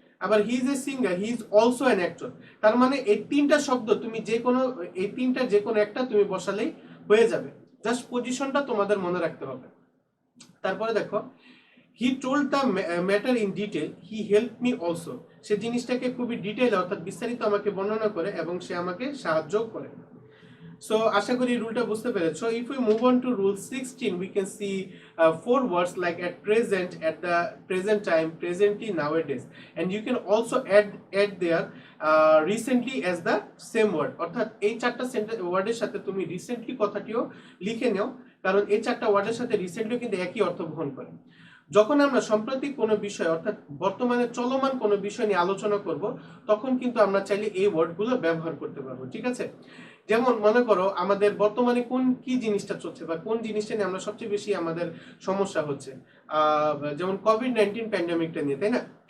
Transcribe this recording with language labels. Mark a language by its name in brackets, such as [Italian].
[Bangla] আবার [English] He is a singer, he is also an actor. [Bangla] তার মানে এই তিনটা শব্দ তুমি এই তিনটা যে কোনো একটা তুমি বসালেই হয়ে যাবে, জাস্ট পজিশনটা তোমাদের মনে রাখতে হবে। তারপরে দেখো [English] he told the matter in detail, he help me also, [Bangla] সে জিনিসটাকে খুবই ডিটেইল অর্থাৎ বিস্তারিত আমাকে বর্ণনা করে এবং সে আমাকে সাহায্য করে। সো আশা করি রুলটা বুঝতে পেরেছো। [English] If we move on to rule 16, we can see four words like at present, at the present time, presently, nowadays, and you can also add there recently as the same word। [Bangla] অর্থাৎ এই চারটা ওয়ার্ডের সাথে তুমি recently কথাটিও লিখে নাও, কারণ এই চারটা ওয়ার্ডের সাথে রিসেন্টলি কিন্তু একই অর্থ বহন করে। যখন আমরা সম্প্রতি কোনো বিষয় অর্থাৎ বর্তমানে চলমান কোনো বিষয় নিয়ে আলোচনা করব, তখন কিন্তু আমরা চাইলে এই ওয়ার্ডগুলো ব্যবহার করতে পারবো। ঠিক আছে, যেমন মনে করো আমাদের বর্তমানে কি জিনিসটা চলছে বা কোন জিনিসটা নিয়ে আমরা সবচেয়ে বেশি আমাদের সমস্যা হচ্ছে, যেমন কোভিড-19 প্যান্ডেমিকটা নিয়ে, তাই না?